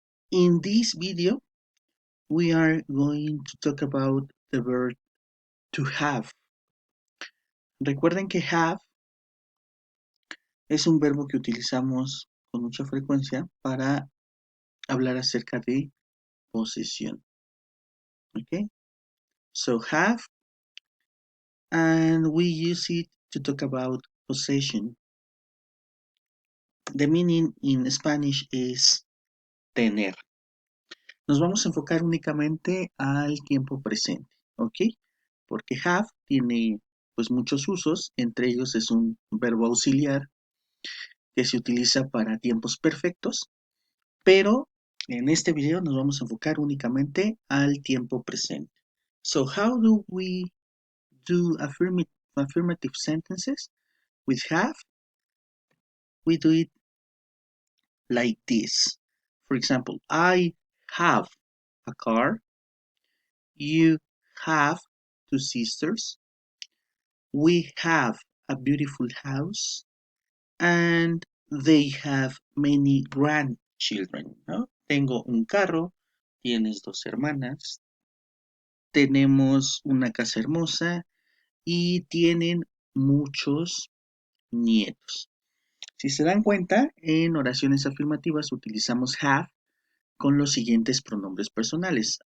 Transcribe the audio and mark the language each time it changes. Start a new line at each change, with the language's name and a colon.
English: In this video, we are going to talk about the verb to have.
Spanish: Recuerden que have es un verbo que utilizamos con mucha frecuencia para hablar acerca de posesión.
English: Okay? So have, and we use it to talk about possession. The meaning in Spanish is tener.
Spanish: Nos vamos a enfocar únicamente al tiempo presente, ¿ok? Porque have tiene pues muchos usos, entre ellos es un verbo auxiliar que se utiliza para tiempos perfectos, pero en este video nos vamos a enfocar únicamente al tiempo presente.
English: So how do we do affirmative sentences with have? We do it like this. For example, I have a car. You have two sisters. We have a beautiful house. And they have many grandchildren, ¿no?
Spanish: Tengo un carro, tienes dos hermanas, tenemos una casa hermosa y tienen muchos nietos. Si se dan cuenta, en oraciones afirmativas utilizamos have con los siguientes pronombres personales.